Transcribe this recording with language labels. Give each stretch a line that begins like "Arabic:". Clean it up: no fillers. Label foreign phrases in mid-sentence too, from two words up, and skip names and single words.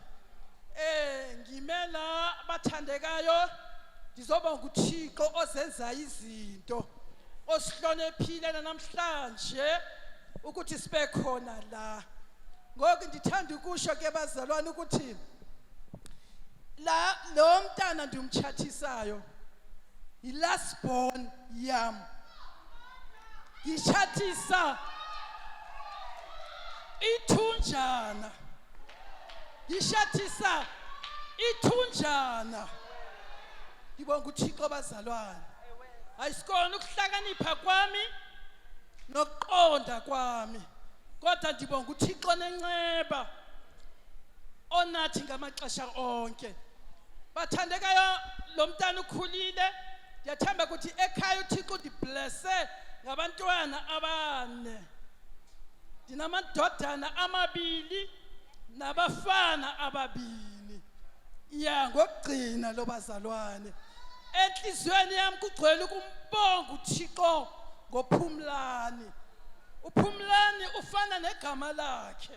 Zulu: Ngimela abathandekayo ngizobonga uThixo ozenza izinto. Osihloniphile namhlanje ukuthi sibe khona la.
Xhosa: Ngoku ndithanda ukusho ke bazalwane ukuthi la lo mntana ndimchathisayo i-
English: last born
Xhosa: yam.
Zulu: Ngishathisa ithunjana. Ngishathisa ithunjana. Ngibonga uThixo bazalwane. Ayisikona ukuhlakanipha kwami nokuqonda kwami.
Xhosa: Kodwa ndibonga uThixo nenceba onathi ngamaxesha onke. Bathandekayo lo mntana ukhulile. Ndiyathemba ukuthi ekhaya uThixo udiblesse ngabantwana abane. Ndinamadodana amabili nabafana ababili.
Zulu: Ya ngokugcina lo bazalwane. Enhlizweni yami kugcwele ukumbonga uThixo ngoPhumlani. uPhumlani ufana negama lakhe.